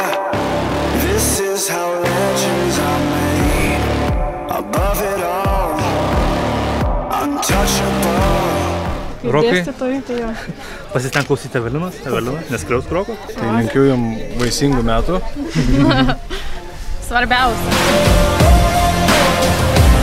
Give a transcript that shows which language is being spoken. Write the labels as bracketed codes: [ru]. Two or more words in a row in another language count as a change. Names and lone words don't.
[en] This is how legends are made. Above it all, untouchable. [lt] Rokai. Dėstytojai, tai jo. Pasisteng klausyti Evelinos, Evelina, neskriausk Roko. Tai linkiu jam vaisingų metų. Svarbiausia.